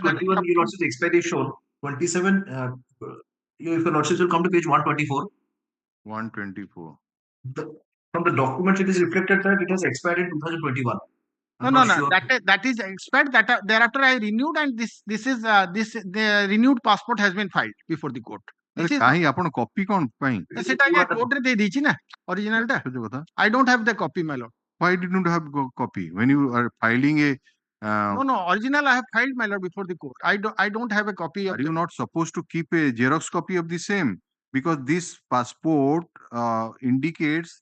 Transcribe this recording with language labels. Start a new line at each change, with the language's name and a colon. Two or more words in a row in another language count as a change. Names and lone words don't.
English: 21, your lordship, the expiry is shown. 27, if your lordship will come to page 124. 124. From the document, it is reflected that it has expired in 2021. No. That is expired. Thereafter I renewed, and the renewed passport has been filed before the court.
Odia: କାହିଁ ଆପଣ କପି କଣ ପାଇଁ? ସେଟା କୋର୍ଟରେ ଦେଇ ଦେଇଛି ନା originalଟା.
English: I don't have the copy, my lord. Why didn't you have copy when you are filing a? No, original I have filed, my lord, before the court. I don't have a copy of. Are you not supposed to keep a Xerox copy of the same? Because this passport indicates.